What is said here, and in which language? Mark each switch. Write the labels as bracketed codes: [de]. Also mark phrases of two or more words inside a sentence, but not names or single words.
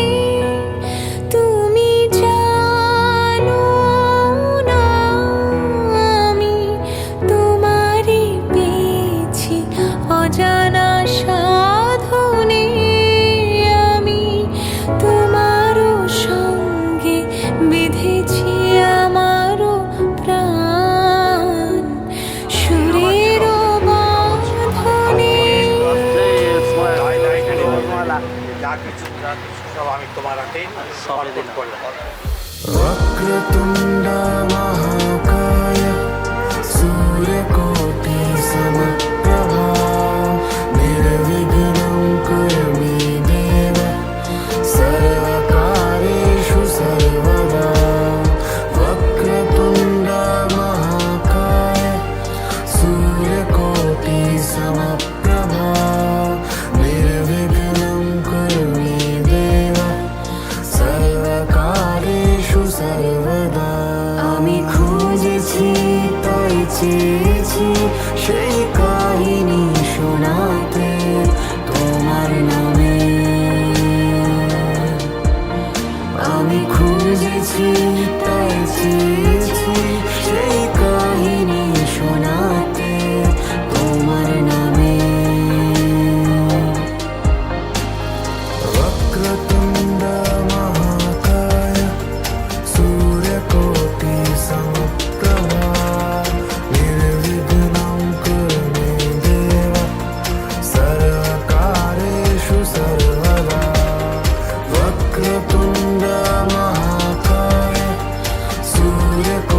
[bn] তুমি জানো না আমি তোমারে পেয়েছি অজানা সাধনে আমি তোমারও সঙ্গে বিধেছি আমারও প্রাণ সুরের বাঁধনে যা কিছু সব আমি তোমার হাতে অর্পণ করলাম। [sa] वक्रतुण्ड महाकाय सूर्यकोटि समप्रभा निर्विघ्नं कुरु मे देव सर्वकार्येषु सर्वदा वक्रतुण्ड महाकाय सूर्यकोटि समप्रभा निर्विघ्नं कुरु मे देव सर्वकार्येषु सर्वदा [bn] আমি খুঁজেছি তাই চেয়েছি সেই কাহিনী শোনাতে তোমার নামে আমি খুঁজেছি তাই চেয়েছি সেই কাহিনী শোনাতে তোমার নামে [sa] वक्रतुण्ड महाकाय सूर्यकोटि समप्रभा निर्विघ्नं कुरु मे देव सर्वकार्येषु सर्वदा वक्रतुण्ड महाकाय सूर्य